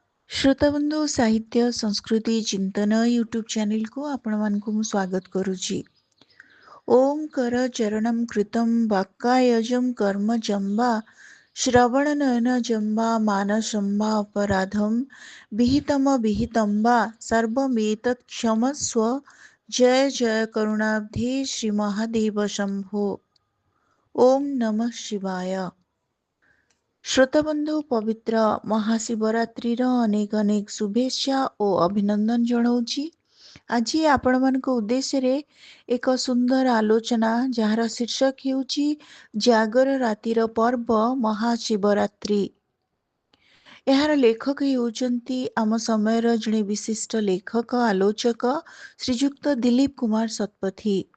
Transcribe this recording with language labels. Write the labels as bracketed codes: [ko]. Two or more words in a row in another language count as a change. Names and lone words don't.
[or] ଶ୍ରୋତାବନ୍ଧୁ ସାହିତ୍ୟ ସଂସ୍କୃତି ଚିନ୍ତନ ୟୁଟ୍ୟୁବ ଚ୍ୟାନେଲକୁ ଆପଣ ମାନଙ୍କୁ ମୁଁ ସ୍ୱାଗତ କରୁଛି। [sa] ओम कर चरणम कृतम वाक्कायजम कर्म जम्बा श्रवण नयन जम्बा मानसम्बा अपराधम विहितम विहितम्बा सर्वमेतत् क्षमस्व। जय जय करुणाब्धे श्री महादेव शंभो। ओम नमः शिवाय। [or] ଶ୍ରୋତାବନ୍ଧୁ ପବିତ୍ର ମହାଶିବରାତ୍ରିର ଅନେକ ଅନେକ ଶୁଭେଚ୍ଛା ଓ ଅଭିନନ୍ଦନ ଜଣାଉଛି। ଆଜି ଆପଣମାନଙ୍କ ଉଦ୍ଦେଶ୍ୟରେ ଏକ ସୁନ୍ଦର ଆଲୋଚନା ଯାହାର ଶୀର୍ଷକ ହେଉଛି ଜାଗର ରାତିର ପର୍ବ ମହାଶିବରାତ୍ରି। ଏହାର ଲେଖକ ହେଉଛନ୍ତି ଆମ ସମୟର ଜଣେ ବିଶିଷ୍ଟ ଲେଖକ ଆଲୋଚକ ଶ୍ରୀଯୁକ୍ତ ଦିଲ୍ଲୀପ କୁମାର ଶତପଥୀ।